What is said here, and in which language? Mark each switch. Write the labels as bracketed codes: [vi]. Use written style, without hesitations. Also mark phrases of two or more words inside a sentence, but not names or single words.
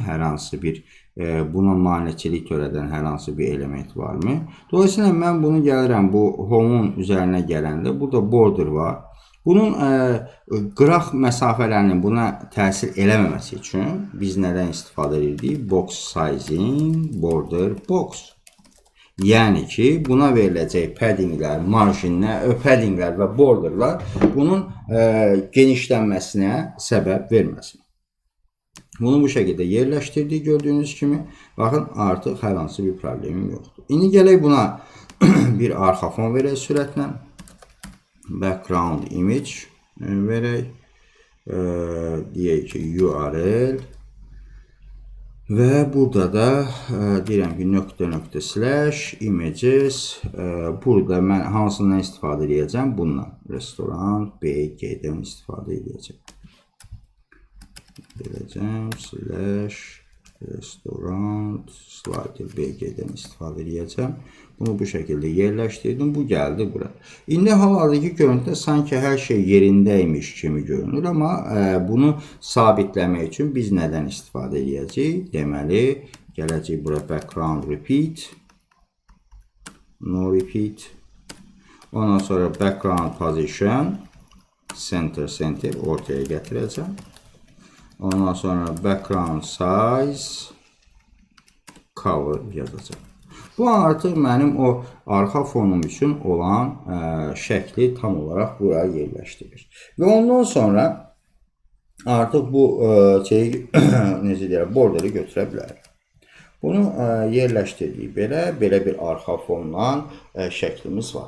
[az] Hər hansı bir buna maneçilik törədən hər hansı bir element varmı? Dolayısıyla mən bunu gəlirəm bu home'un üzərinə gələndə burada border var. Bunun qıraq məsafələrinin buna təsir eləməməsi üçün biz nədən istifadə edirdik? [en] Box sizing, border box. [az] Yəni ki, buna veriləcək paddinglər, marjinlər, paddinglər və borderlar bunun genişlənməsinə səbəb verməsin. Bunu bu şəkildə yerləşdirdik gördüyünüz kimi. Baxın, artıq hər hansı bir problemim yoxdur. İndi gələk buna bir arxa fon verək sürətlə. [en] Background image [az] verək. Deyək ki, URL. Və burada da deyirəm ki, .. images. Burada mən hansından istifadə edəcəm? Bundan. Restaurant BG-dən istifadə edəcəm. /restaurant slider BG-dən istifadə edəcəm. Bunu bu şəkildə yerləşdirdim. Bu gəldi bura. İndi hal-hazırki görüntüdə sanki hər şey yerindəymiş kimi görünür. Amma bunu sabitləmək üçün biz nədən istifadə edəcəyik? Deməli, gələcək bura [en] background repeat. No repeat. [az] Ondan sonra [en] background position. [az] Center ortaya gətirəcəm. Ondan sonra [en] background size color [az] yazacağım. Bu artıq mənim o arxa fonum üçün olan şəkli tam olaraq buraya yerləşdirir. Və ondan sonra artıq bu şeyi necə deyirəm, borderi götürə bilərik. Bunu yerləşdirdik belə bir arxa fonla şəklimiz var.